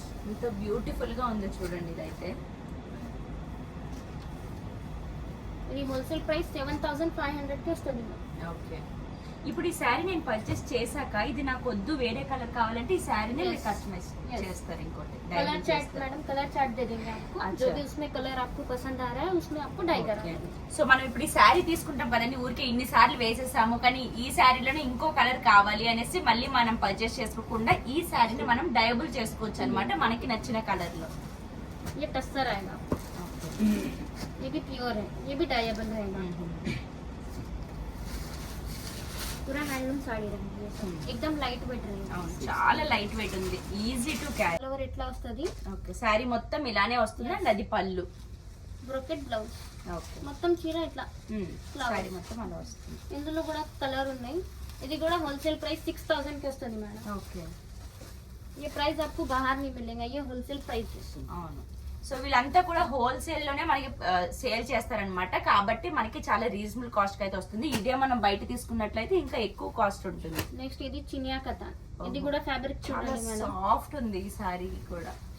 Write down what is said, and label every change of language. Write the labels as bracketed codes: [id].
[te] ఇంత బ్యూటిఫుల్ గా ఉంది చూడండి ఇదైతే. ఇది హోల్సేల్ ప్రైస్ 7500 కి వస్తుంది. ఓకే. ఇప్పుడు ఈ శారీ నేను పర్చేస్ చేశాక ఇది నాకు వద్దు వేరే కలర్ కావాలంటే ఈ శారీనే మీరు కస్టమైజ్ చేస్తారు. ఇంకోటి [hi] colour chart madam, colour chart दे देंगे आपको. जो भी उसमें कलर आपको पसंद आ रहा है उसमें आपको डाई करा. [te] సో మనం ఇప్పుడు ఈ శారీ తీసుకుంటాం కదండి, ఊరికే ఇన్ని సార్లు వేసేసాము కానీ ఈ శారీలోనే ఇంకో కలర్ కావాలి అనేసి మళ్ళీ మనం పర్చేస్ చేసుకోకుండా ఈ శారీని మనం డయబుల్ చేసుకోవచ్చు అన్నమాట మనకి నచ్చిన కలర్ లో. [hi] ये टस्सर आएगा, ये भी प्योर है, ये भी डायबल रहेगा. पूरा हैंडलूम साड़ी रहेगी, एकदम लाइट वेट रहेगा. [te] చాలా లైట్ వెయిట్ ఉంది, easy to carry. All over ఇట్లా వస్తది. ఓకే. శారీ మొత్తం ఇలానే వస్తుంది అండ్ అది పళ్ళు. Brocade blouse. ఓకే. మొత్తం చీర ఇట్లా శారీ మొత్తం అలా వస్తుంది. ఇందులో కూడా కలర్ ఉన్నాయి. ఇది కూడా హోల్సేల్ ప్రైస్ 6000 की వస్తుంది మేడం. ఓకే. [hi] ये प्राइस आपको बाहर नहीं मिलेगा, ये होलसेल प्राइस है. [te] అవును. సో వీళ్ళంతా కూడా హోల్సేల్ లోనే మనకి సేల్ చేస్తారనమాట, కాబట్టి మనకి చాలా రీజనబుల్ కాస్ట్ అయితే వస్తుంది. ఇదే మనం బయట తీసుకున్నట్లయితే ఇంకా ఎక్కువ కాస్ట్ ఉంటుంది. నెక్స్ట్ ఇది చినియా కథాన్. ఇది కూడా ఫ్యాబ్రిక్ చూడండి మేడం, సాఫ్ట్ ఉంది ఈ సారీ కూడా.